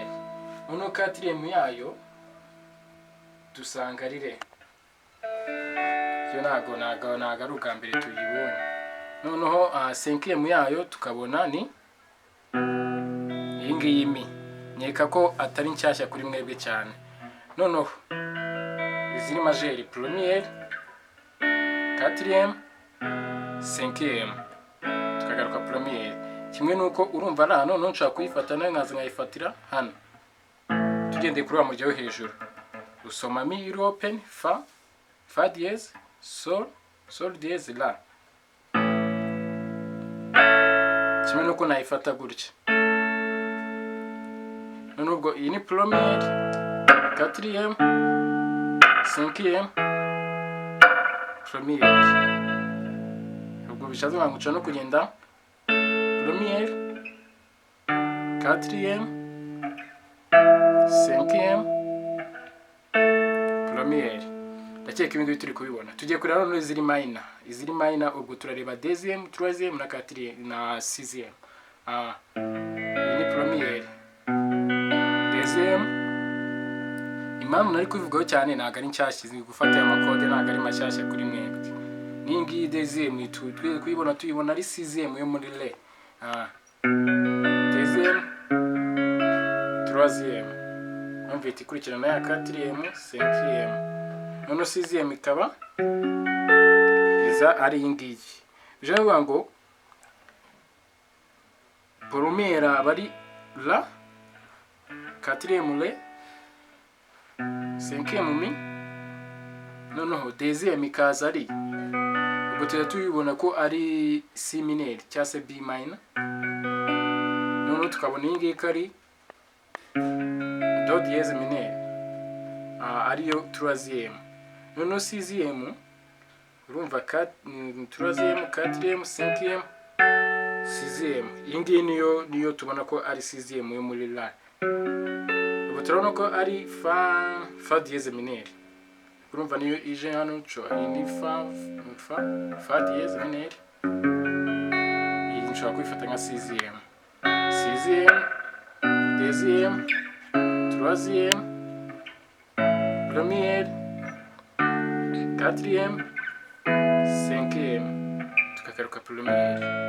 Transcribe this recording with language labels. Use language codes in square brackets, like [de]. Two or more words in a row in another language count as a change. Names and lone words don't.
[rw] Noneho quatrième yayo dusanga ari re. Yo nago ari ubwa mbere tuyibonye. Noneho cinquième yayo tukabona ni iyi ngiyi mi. Nyeka ko atari nshyashya kuri mwebwe cyane. Noneho iziri [fr] majeur première, quatrième, cinquième, tukagaruka première. [rw] Kimwe nuko urumva ra noneho nshaka kuyifata nayo nkaza nkayifatira hano tugendeye kuri wa murya wo hejuru. Usoma mi iri open, [fr] fa dièse, sol dièse, la. [rw] Kimwe nuko nayifata gutya. Noneho ubwo iyi ni [fr] première, quatrième, cinquième, première. [rw] Ubwo bishatse nkanguca no kugenda [fr] première, quatrième, cinquième, première. [rw] Ndakeka ibintu turi kubibona. Tugiye kureba noneho iziri minor. Iziri minor ubwo turareba [fr] deuxième, troisième [rw] na quatrième na sixième. Iyi ni [fr] première, deuxième. [rw] Impamvu nari kubivugaho cyane ntabwo ari nshyashya, gufata aya makode ntabwo ari mashyashya kuri mwebwe. N'iyi ngiyi deuxième tuyibona ari sixième yo muri le. [fr] Deuxième, troisième. [rw] Numva ikurikirana ya [fr] quatrième, cinquième. [rw] Noneho sixième ikaba iza ari iyi ngiyi. Bije bivuga ngo première aba ari la, [fr] quatrième le, cinquième mi, [rw] noneho deuxième ikaza ari, ubwo tuyibona ko ari [fr] C mineur [rw] cyangwa se [en] B minor. [rw] Noneho tukabona iyi ngiyi ko ari [fr] do dièse mineur, [rw] ariyo troisième. [fr] Noneho sixième urumva troisième, quatrième, cinquième, sixième. [rw] Iyi ngiyi niyo tubona ko ari sixième yo muri la. Ubwo turabona ko ari [fr] fa dièse mineur. [rw] Urumva niyo ije hano iyi ni [fr] fa dièse mineur. [rw] Iyi nshobora kuyifata nka sixième. [fr] Sixième, deuxième, troisième, première, quatrième, cinquième, tukagaruka première.